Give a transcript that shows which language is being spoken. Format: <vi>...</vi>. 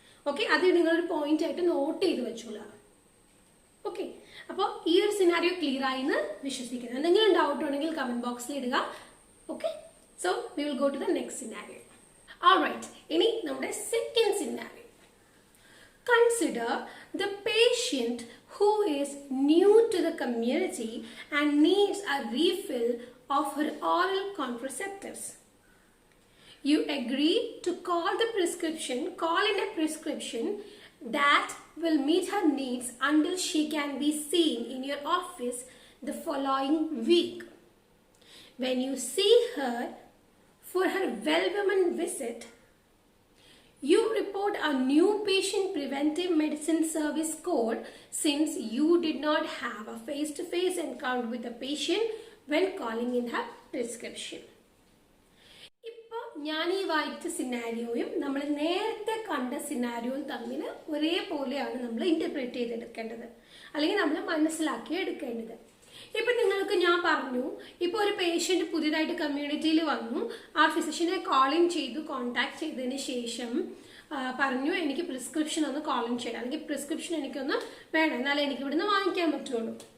<ml>Okay, അത് നിങ്ങളൊരു point ആയിട്ട് നോട്ട് ചെയ്ത് വെച്ചോളാം. ഓക്കെ, അപ്പോൾ ഈ ഒരു സിനാരിയോ ക്ലിയർ ആയി എന്ന് വിശ്വസിക്കുന്നു. എന്തെങ്കിലും ഡൗട്ട് ഉണ്ടെങ്കിൽ കമന്റ് ബോക്സിൽ ഇടുക. Okay, so we will go to the next scenario. Alright, ഇനി നമ്മുടെ second scenario.</ml> <en>Consider the patient who is new to the community and needs a refill of her oral contraceptives. You agree to call in a prescription that will meet her needs until she can be seen in your office the following week. When you see her for her well-woman visit, you report a new patient preventive medicine service code since you did not have a face-to-face encounter with the patient when calling in her prescription.</en> <ml>ഇപ്പോൾ ഞാൻ ഈ വായിച്ച സിനാരിയോയും നമ്മൾ നേരത്തെ കണ്ട സിനാരിയോയും തമ്മിൽ ഒരേപോലെയാണ് നമ്മൾ ഇന്റർപ്രറ്റ് ചെയ്തെടുക്കേണ്ടത്, അല്ലെങ്കിൽ നമ്മൾ മനസ്സിലാക്കി എടുക്കേണ്ടത്. ഇപ്പൊ നിങ്ങൾക്ക് ഞാൻ പറഞ്ഞു, ഇപ്പൊ ഒരു പേഷ്യന്റ് പുതിയതായിട്ട് കമ്മ്യൂണിറ്റിയിൽ വന്നു, ആ ഫിസിഷ്യനെ കോളിൻ ചെയ്തു, കോണ്ടാക്ട് ചെയ്തതിന് ശേഷം പറഞ്ഞു എനിക്ക് പ്രിസ്ക്രിപ്ഷൻ ഒന്ന് കോളിൻ ചെയ്യണം, അല്ലെങ്കിൽ പ്രിസ്ക്രിപ്ഷൻ എനിക്കൊന്ന് വേണം, എന്നാലേ എനിക്ക് ഇവിടുന്ന് വാങ്ങിക്കാൻ പറ്റുള്ളൂ.</ml>